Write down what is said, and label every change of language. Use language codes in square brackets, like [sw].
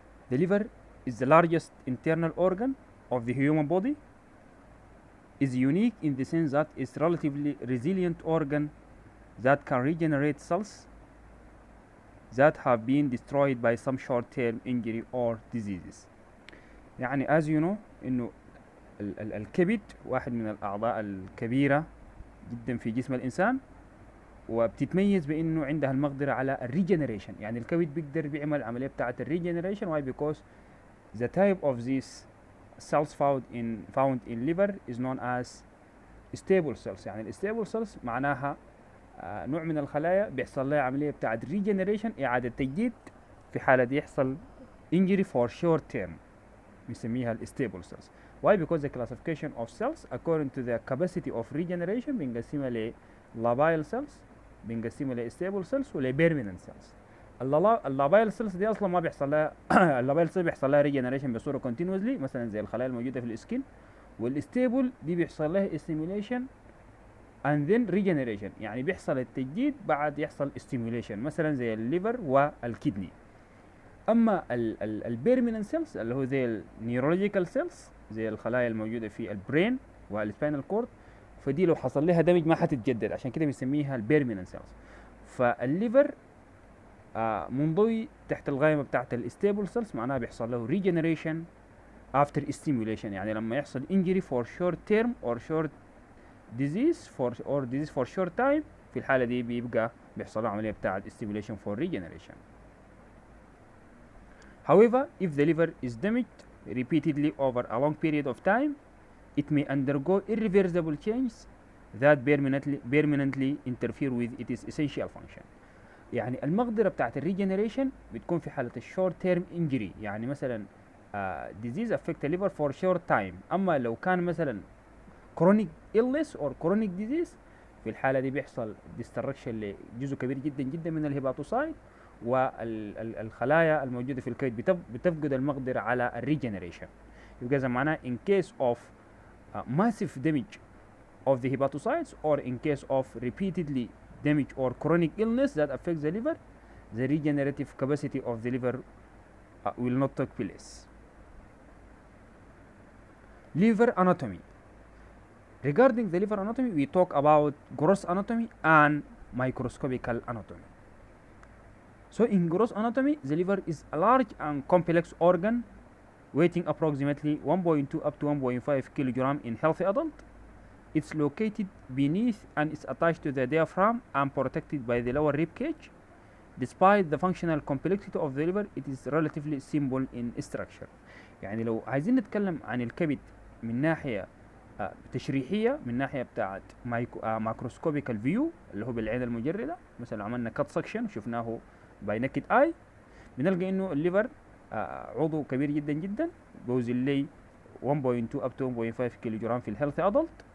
[en] The liver is the largest internal organ of the human body, is unique in the sense that it's relatively resilient organ that can regenerate cells that have been destroyed by some short-term injury or diseases. [ar] يعني [en] as you know [ar] إنه الكبد واحد من الأعضاء الكبيرة جدا في جسم الإنسان، وبتتميز بإنه عندها المقدرة على الريجنريشن. يعني الكبد بيقدر بيعمل عملية بتاعة الريجنريشن. [en] why? Because the type of these cells found in liver is known as stable cells. [ar] يعني الستيبل cells معناها نوع من الخلايا بيحصل لها عملية بتاعة regeneration، إعادة تجديد في حالة يحصل [en] injury for short term، [ar] بنسميها stable cells. [en] why? Because the classification of cells according to the capacity of regeneration [ar] بنقسمها ل [en] lobule cells، بنقسمها ل stable cells [ar] ولا [en] permanent cells. [ar] اللابايل سيلز دي اصلا ما بيحصل لها اللابايل سيلز بيحصل لها ريجنريشن بصوره كونتينوسلي، مثلا زي الخلايا الموجوده في السكين. والستيبل دي بيحصل لها [en] stimulation and then regeneration, [ar] يعني بيحصل التجديد بعد يحصل استيميوليشن، مثلا زي الليفر والكدني. اما البيرمننت سيلز اللي هو زي النيورولوجيكال سيلز، زي الخلايا الموجوده في البرين والسباينال كورد، فدي لو حصل لها دمج ما حتتجدد، عشان كده بنسميها البيرمننت سيلز. فالليفر منضوي تحت القائمة بتاعت الستيبل سيلز، معناها بيحصل له [en] regeneration after stimulation. [ar] يعني لما يحصل [en] injury for short term or short disease for short time، [ar] في الحالة دي بيبقى بيحصل له عملية بتاعت [en] stimulation for regeneration. However, if the liver is damaged repeatedly over a long period of time, it may undergo irreversible changes that permanently interfere with its essential function. [ar] يعني المقدرة بتاعت الريجنريشن بتكون في حالة [en] الشورت term injury, [ar] يعني مثلا [en] disease affect the liver for short time. [ar] اما لو كان مثلا [en] chronic illness or chronic disease، [ar] في الحالة دي بيحصل destruction لجزء كبير جدا جدا من الهيباتوسايت، والخلايا الموجودة في الكبد بتفقد المقدرة على الريجنريشن. يبقى زي معناه [en] in case of massive damage of the hepatocytes or in case of repeatedly damage or chronic illness that affects the liver, the regenerative capacity of the liver will not take place. Liver anatomy. Regarding the liver anatomy, we talk about gross anatomy and microscopical anatomy. So in gross anatomy, the liver is a large and complex organ weighing approximately 1.2 up to 1.5 kilogram in healthy adult. It's located beneath and is attached to the diaphragm and protected by the lower rib cage. Despite the functional complexity of the liver, it is relatively simple in structure. [ar] يعني لو عايزين نتكلم عن الكبد من ناحية تشريحية، من ناحية بتاعت ماكروسكوبيكال فيو اللي هو بالعين المجردة، مثلا عملنا كات سكشن شفناه [en] by naked eye, [ar] بنلقى انه الليفر عضو كبير جدا جدا بوزن لي 1.2 up to 1.5 كيلو جرام في الهيلثي ادلت،